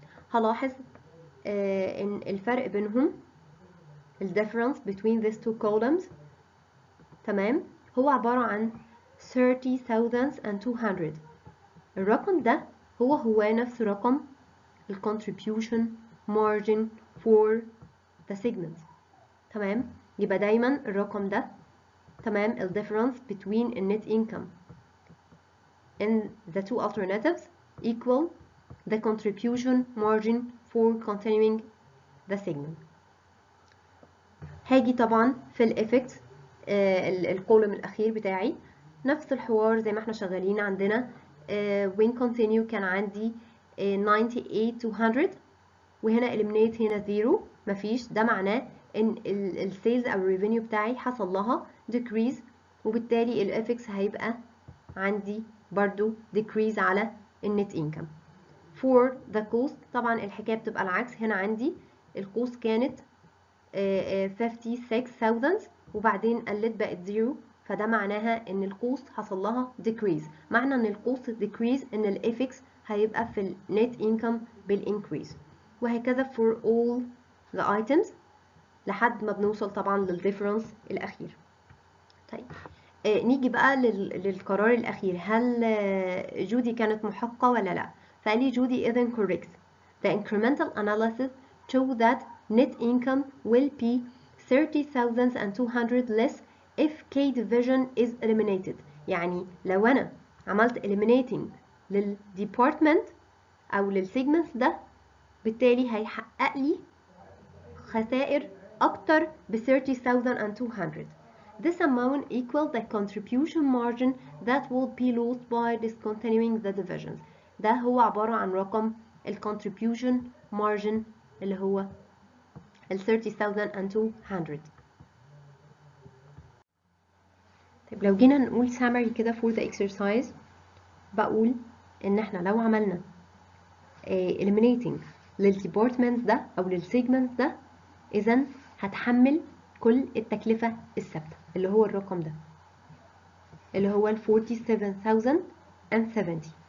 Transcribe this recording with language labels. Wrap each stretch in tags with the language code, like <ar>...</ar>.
<ar>هلاحظ ان الفرق بينهم ال</ar> <en>difference between these two columns</en> <ar>تمام هو عبارة عن 30,200. الرقم ده هو نفس رقم ال</ar> <en>contribution margin for the segment.</en> <ar>تمام. يبقى دايما الرقم ده تمام ال</ar> <en>difference between the net income in the two alternatives equal the contribution margin for continuing the segment.</en> <ar>هاجي طبعا في الافكت الكولوم الاخير بتاعي نفس الحوار زي ما احنا شغالين عندنا</ar> <en>when continue</en> <ar>كان عندي 98 to 100 وهنا eliminate هنا 0 مفيش. ده معناه ان السيلز او الريفينيو بتاعي حصل لها decrease وبالتالي الافكس هيبقى عندي برضو decrease على النت income.</ar> <en>for the cost</en> <ar>طبعا الحكايه بتبقى العكس. هنا عندي الكوست كانت 56,000 وبعدين قلت بقت 0 فده معناها ان الكوست حصل لها decrease. معنى ان الكوست decrease ان الافكس هيبقى في النت income بالانكريز وهكذا</ar> <en>for all the items</en> <ar>لحد ما بنوصل طبعا للديفرنس الاخير. طيب نيجي بقى للقرار الاخير. هل جودي كانت محقة ولا لا؟ فقال لي جودي</ar> <en>is incorrect. The incremental analysis show that net income will be 30,200 less if K division is eliminated.</en> <ar>يعني لو انا عملت eliminating للdepartment او للسيجمنتس ده بالتالي هيحقق لي خسائر اكتر ب 30,200.</ar> <en>This amount equals the contribution margin that will be lost by discontinuing the divisions.</en> <ar>ده هو عبارة عن رقم ال contribution margin اللي هو ال 30,200. طيب لو جينا نقول summary كده</ar> <en>for the exercise</en> <ar>بقول ان احنا لو عملنا eliminating للديبارتمنتس ده او للسيجمنتس ده اذا هتحمل كل التكلفة الثابتة اللي هو الرقم ده اللي هو ال 47,070.</ar>